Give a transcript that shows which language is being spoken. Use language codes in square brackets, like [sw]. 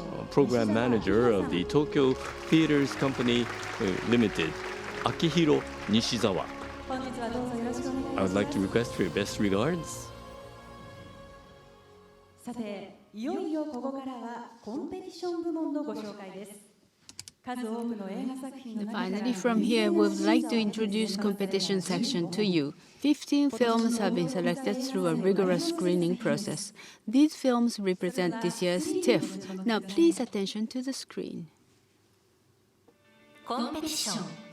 [en] Program manager of the Tokyo Theaters Company Limited, Akihiro Nishizawa. I would like to request for your best regards. [ja] さて、いよいよここからはコンペティション部門のご紹介です。数多くの映画作品の中から [en] Finally, from here, we would like to introduce competition section to you. 15 films have been selected through a rigorous screening process. These films represent this year's TIFF. Now, please attention to the screen. [ja] コンペティション